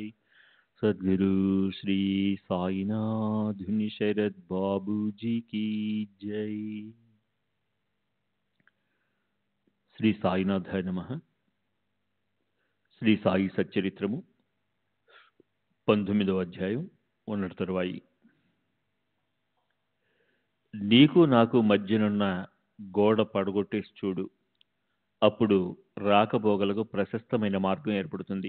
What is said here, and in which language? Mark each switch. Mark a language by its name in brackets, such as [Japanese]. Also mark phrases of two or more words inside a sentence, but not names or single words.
[Hindi] सद्गुरु श्री साईनाथ शरद बाबू जी की जय। [Telugu] శ్రీ సాయినాథాయ నమః. శ్రీ సాయి సచ్చరిత్రము 19వ అధ్యాయం ఉన్నటి తరువాయి. నీకు నాకు మధ్యనున్న గోడ పడగొట్టేసి చూడు, అప్పుడు రాకపోగలకు ప్రశస్తమైన మార్గం ఏర్పడుతుంది.